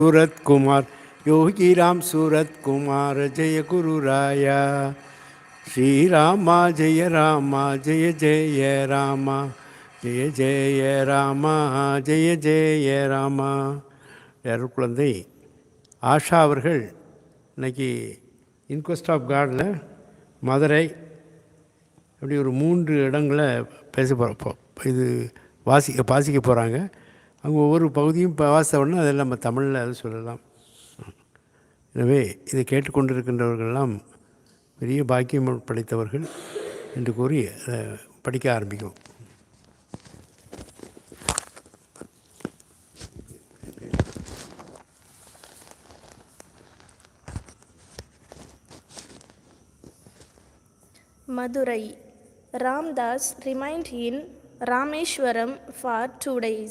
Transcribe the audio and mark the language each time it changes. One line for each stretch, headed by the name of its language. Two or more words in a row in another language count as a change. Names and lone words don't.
Sanskrit: Ramsuratkumar, yogiramsuratkumar, जय गुरु राय, श्री राम जय राम, जय जय राम, जय जय राम, जय जय राम.
Tamil: குழந்தை ஆஷா அவர்கள் இன்னைக்கு இன்கொஸ்ட் ஆஃப் காடில் மதுரை அப்படி ஒரு 3 இடங்களை பேச போகிறப்போ இது வாசிக்க போகிறாங்க. அவங்க ஒவ்வொரு பகுதியும் வாசித்த உடனே அதில் நம்ம தமிழில் அதை சொல்லலாம். எனவே இதை கேட்டுக்கொண்டிருக்கின்றவர்களெல்லாம் பெரிய பாக்கியம் படைத்தவர்கள் என்று கூறி அதை படிக்க ஆரம்பிக்கும்.
English: Madurai. Ramdas remained in Rameshwaram for 2 days.